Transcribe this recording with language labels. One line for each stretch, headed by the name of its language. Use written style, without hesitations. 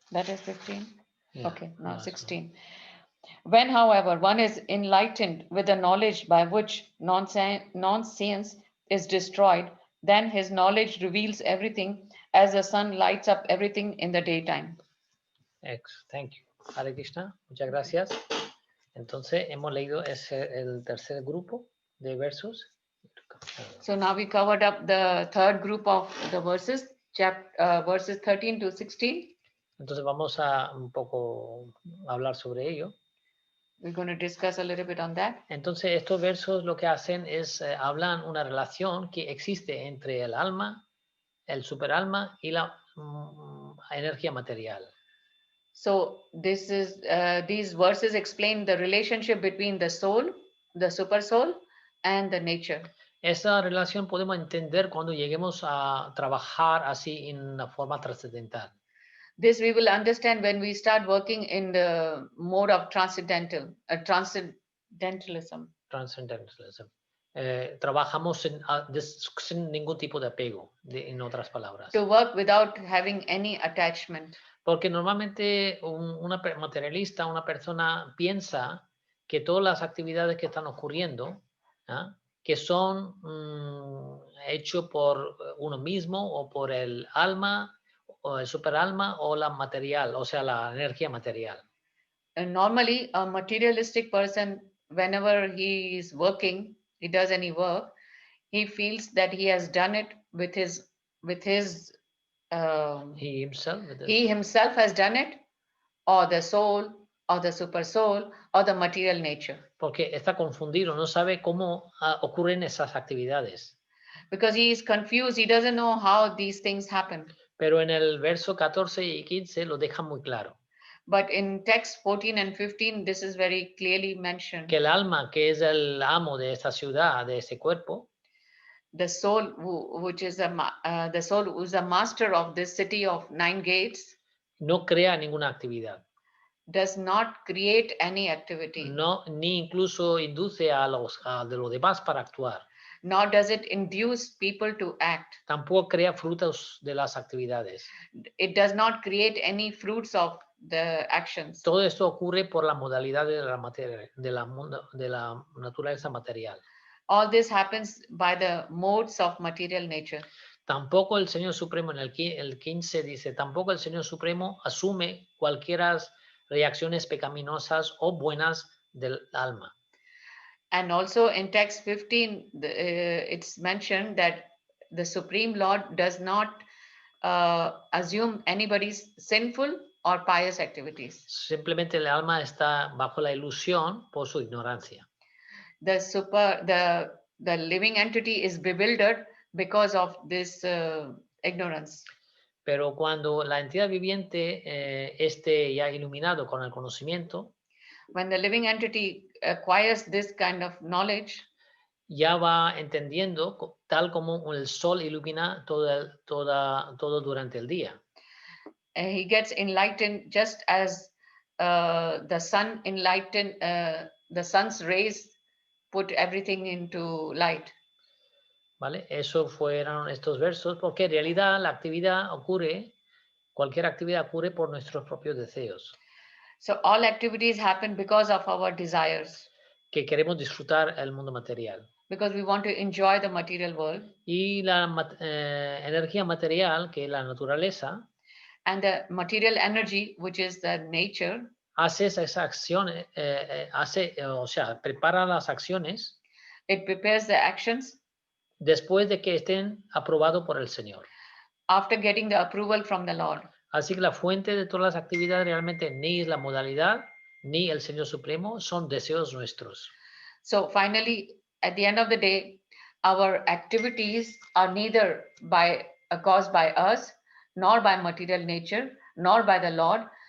English: That is 15. Yeah, Okay, now last one. 16. When, however, one is enlightened with the knowledge by which non-science is destroyed, then his knowledge reveals everything as the sun lights up everything in the daytime. Thank you.
Spanish: Hare Krishna, muchas gracias. Entonces, hemos leído el tercer grupo de versos.
English: So now we covered up the third group of the verses, verses 13 to 16.
Spanish: Entonces, vamos a un poco hablar sobre ello.
English: We're going to discuss a little bit on that.
Spanish: Entonces, estos versos lo que hacen es hablan una relación que existe entre el alma, el superalma y la energía material.
English: So this is these verses explain the relationship between the soul, the super soul, and the nature.
Spanish: Esa relación podemos entender cuando lleguemos a trabajar así en una forma trascendental.
English: This we will understand when we start working in the mode of transcendentalism. Transcendentalism.
Spanish: Trabajamos sin ningún tipo de apego, en otras palabras.
English: To work without having any attachment.
Spanish: Porque normalmente una materialista, una persona piensa que todas las actividades que están ocurriendo, que son hechos por uno mismo o por el alma o el superalma o la material, o sea, la energía material.
English: And normally, a materialistic person, whenever he is working, he does any work, he feels that he has done it with his He himself has done it, or the soul, or the super soul, or the material nature.
Spanish: Porque está confundido, no sabe cómo ocurren esas actividades.
English: Because he is confused, he doesn't know how these things happen.
Spanish: Pero en el verso 14 y 15 lo deja muy claro.
English: But in text 14 and 15, this is very clearly mentioned.
Spanish: Que el alma, que es el amo de esta ciudad, de ese cuerpo,
English: the soul, which is the soul who's the master of this city of 9 gates,
Spanish: no crea ninguna actividad.
English: Does not create any activity.
Spanish: No, ni incluso induce a de los demás para actuar.
English: Nor does it induce people to act.
Spanish: Tampoco crea frutos de las actividades.
English: It does not create any fruits of the actions.
Spanish: Todo esto ocurre por la modalidad de la materia, de la naturaleza material.
English: All this happens by the modes of material nature.
Spanish: Tampoco el Señor Supremo, en el 15 dice, tampoco el Señor Supremo asume cualquiera reacciones pecaminosas o buenas del alma.
English: And also in text 15, it's mentioned that the Supreme Lord does not assume anybody's sinful or pious activities.
Spanish: Simplemente el alma está bajo la ilusión por su ignorancia.
English: The living entity is bewildered because of this ignorance.
Spanish: Pero cuando la entidad viviente esté ya iluminado con el conocimiento,
English: when the living entity acquires this kind of knowledge,
Spanish: ya va entendiendo tal como el sol ilumina todo durante el día.
English: He gets enlightened just as the sun enlightened, the sun's rays put everything into light.
Spanish: ¿Vale? Eso fueron estos versos, porque en realidad la actividad ocurre, cualquier actividad ocurre por nuestros propios deseos.
English: So all activities happen because of our desires.
Spanish: Que queremos disfrutar el mundo material.
English: Because we want to enjoy the material world.
Spanish: Y la energía material, que es la naturaleza,
English: and the material energy, which is the nature,
Spanish: hace esas acciones, o sea, prepara las acciones.
English: It prepares the actions.
Spanish: Después de que estén aprobados por el Señor.
English: After getting the approval from the Lord.
Spanish: Así que la fuente de todas las actividades realmente ni es la modalidad, ni el Señor Supremo, son deseos nuestros.
English: So finally, at the end of the day, our activities are neither caused by us, nor by material nature, nor by the Lord.